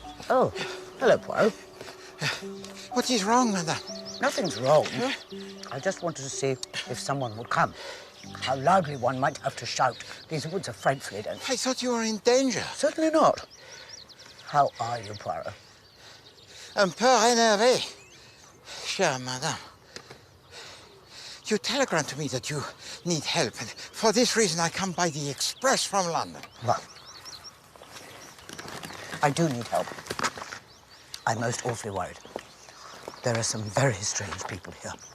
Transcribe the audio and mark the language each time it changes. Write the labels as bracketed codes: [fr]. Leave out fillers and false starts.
[en] Oh, hello, Poirot. What is wrong, madame? Nothing's wrong. I just wanted to see if someone would come. How loudly one might have to shout. These woods are frightfully dense. I thought you were in danger. Certainly not. How are you, Poirot? [fr] Un peu énervé, chère madame. [en] You telegraphed to me that you need help, and for this reason I come by the express from London. Well, I do need help. I'm most awfully worried. There are some very strange people here.